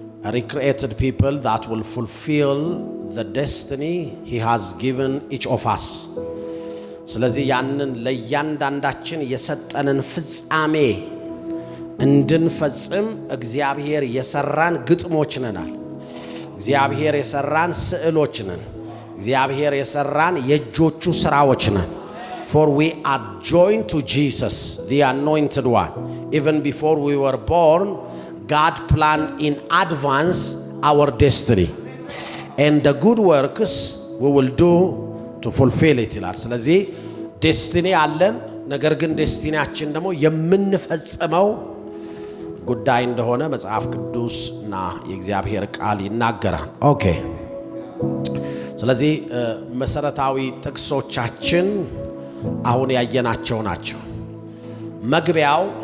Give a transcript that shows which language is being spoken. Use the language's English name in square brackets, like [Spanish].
[English] recreated people that will fulfill the destiny he has given each of us። [Amharic] ስለዚህ ያንን ለእያንዳንዳችን የሰጠንን ፍጻሜ እንድንፈጽም እግዚአብሔር የሰራን ግጥሞች ነናል። እግዚአብሔር የሰራን ስዕሎች ነን። እግዚአብሔር የሰራን የእጆቹ ሥራዎች ነን። [English] For we are joined to Jesus, the anointed one. Even before we were born, God planned in advance our destiny. And the good works we will do to fulfill it [Amharic] ይላል። ስለዚህ ዴስቲኒ አለን። ነገር ግን ዴስቲኒያችን ደግሞ የምንፈጽመው ጉዳይ እንደሆነ መጽሐፍ ቅዱስና የእግዚአብሔር ቃል ይናገራል። ኦኬ። ስለዚህ መሰረታዊ ጥቅሶቻችን አሁን ያየናቸው ናቸው። መግቢያው